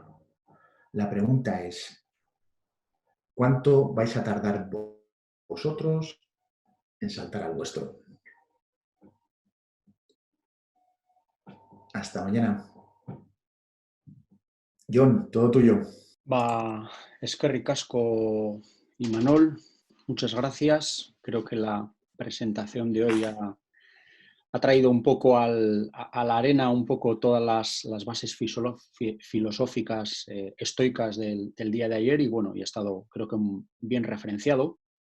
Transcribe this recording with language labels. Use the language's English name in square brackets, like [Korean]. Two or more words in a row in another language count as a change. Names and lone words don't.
[Spanish] La pregunta es, ¿cuánto vais a tardar vosotros en saltar al vuestro? Hasta mañana. Jon, todo tuyo. [Basque] Eskerrik asko, Imanol. [Spanish] Muchas gracias. Creo que la presentación de hoy ha traído un poco a la arena un poco todas las bases filosóficas estoicas del día de ayer y bueno, y ha estado creo que bien referenciado.